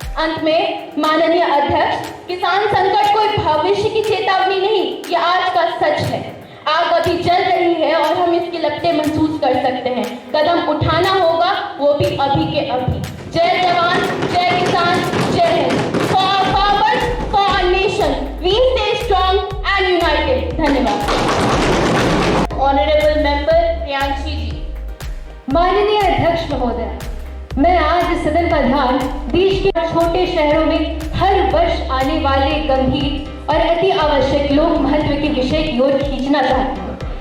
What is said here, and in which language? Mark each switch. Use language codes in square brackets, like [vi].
[hi] अंत में माननीय अध्यक्ष, किसान संकट कोई भविष्य की चेतावनी नहीं, ये आज का सच है। आग अभी जल रही है और हम इसकी लपटें महसूस कर सकते हैं। कदम उठाना होगा, वो भी अभी के अभी। जय जवान, जय किसान, जय रहें। [en] For our farmers, for our nation, we stay strong and united. [hi] धन्यवाद। [en] Honorable Member Priyanshi ji. [hi] माननीय अध्यक्ष महोदय, मैं आज इस सदन का ध्यान देश के छोटे शहरों में हर वर्ष आने वाले गंभीर और अति आवश्यक लोक महत्व के विषय की ओर खींचना चाहती हूँ।